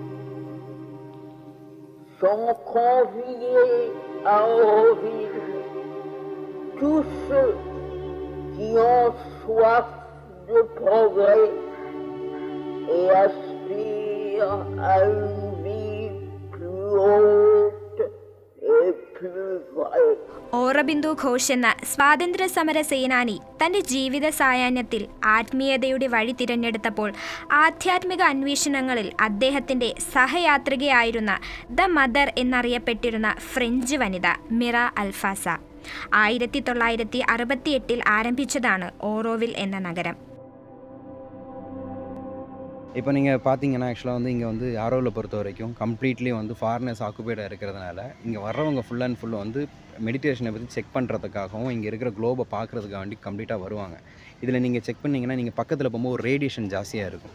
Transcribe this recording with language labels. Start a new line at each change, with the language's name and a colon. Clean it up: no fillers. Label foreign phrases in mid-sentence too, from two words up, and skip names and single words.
French: Sont conviés à Auroville tous ceux qui ont soif de progrès et aspirent à une vie plus haute et plus vraie.
Malayalam: ഓറബിന്ദു ഘോഷ് എന്ന സ്വാതന്ത്ര്യ സമര സേനാനി തൻ്റെ ജീവിത സായാഹ്നത്തിൽ ആത്മീയതയുടെ വഴി തിരഞ്ഞെടുത്തപ്പോൾ ആധ്യാത്മിക അന്വേഷണങ്ങളിൽ അദ്ദേഹത്തിൻ്റെ സഹയാത്രികയായിരുന്ന ദ മദർ എന്നറിയപ്പെട്ടിരുന്ന ഫ്രഞ്ച് വനിത മിറ അൽഫാസ 1968 ആരംഭിച്ചതാണ് ഓറോവിൽ എന്ന നഗരം.
Tamil: இப்போ நீங்கள் பார்த்தீங்கன்னா ஆக்சுவலாக வந்து இங்கே வந்து ஆரோவில் பொறுத்த வரைக்கும் கம்ப்ளீட்லி வந்து
English: foreigners occupied
Tamil: இருக்கிறதுனால இங்கே வர்றவங்க
English: full and full
Tamil: வந்து மெடிடேஷனை பற்றி செக் பண்ணுறதுக்காகவும் இங்கே இருக்கிற குளோபை பார்க்குறதுக்காக வேண்டி கம்ப்ளீட்டாக வருவாங்க. இதில் நீங்கள் செக் பண்ணிங்கன்னா நீங்கள் பக்கத்தில் போகும்போது ஒரு ரேடியேஷன் ஜாஸ்தியாக இருக்கும்.